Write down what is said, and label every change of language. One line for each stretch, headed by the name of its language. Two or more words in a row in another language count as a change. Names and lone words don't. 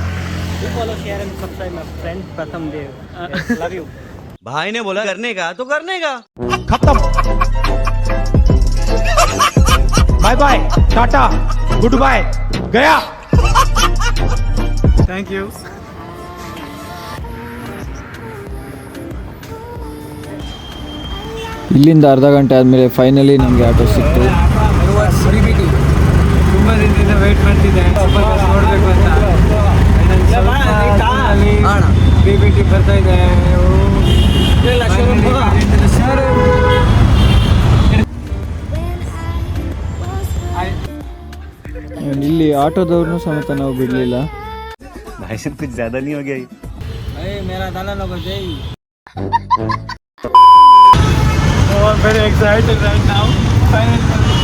English: You follow, share and subscribe my friend Pratham Dev. Yes, love you.
Hindi: भाई ने बोला करने का तो करने का. खत्म.
English: bye bye, tata, good bye,
Hindi: गया.
English: Thank you.
Kannada: ಇಲ್ಲಿಂದ ಅರ್ಧ ಗಂಟೆ ಆದಮೇಲೆ ಫೈನಲಿ ನಮಗೆ ಆಟೋ ಸಿಕ್ತು. ತುಂಬ ದಿನದಿಂದ ವೇಟ್ ಮಾಡ್ತಿದ್ದೆ ನೋಡಬೇಕು ಅಂತ. BBT ಬರ್ತಾ ಇದೆ. ಇಲ್ಲಿ ಆಟೋದವ್ರನ್ನೂ ಸಮೇತ ನಾವು ಬಿಡಲಿಲ್ಲ.
Hindi: भाई साहब कुछ ज्यादा नहीं हो गया. मेरा दाना लोग जय.
English: Oh, I'm very excited right now. Finally.